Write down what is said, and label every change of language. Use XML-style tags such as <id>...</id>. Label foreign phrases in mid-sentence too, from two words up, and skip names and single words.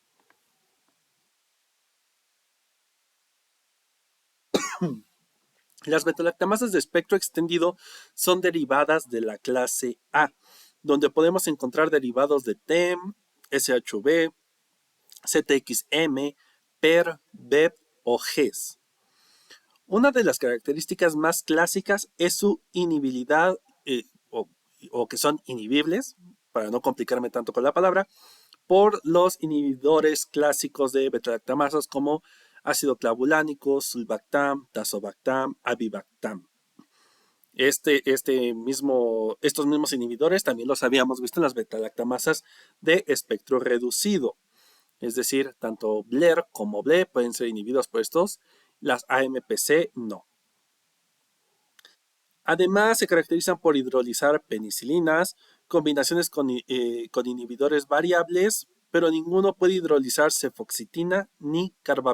<es>Las betalactamasas de espectro extendido son derivadas de la clase A, donde podemos encontrar derivados de TEM, SHV, CTXM, PER, BEP o GES. Una de las características más clásicas es su inhibilidad o que son inhibibles, para no complicarme tanto con la palabra, por los inhibidores clásicos de betalactamasas como ácido clavulánico, sulbactam, tazobactam, avibactam. Estos mismos inhibidores también los habíamos visto en las betalactamasas de espectro reducido. Es decir, tanto BLER como BLE pueden ser inhibidos por estos, las AMPC no. Además, se caracterizan por hidrolizar penicilinas, combinaciones con inhibidores variables, pero ninguno puede hidrolizar cefoxitina ni carbapenémicos.</es>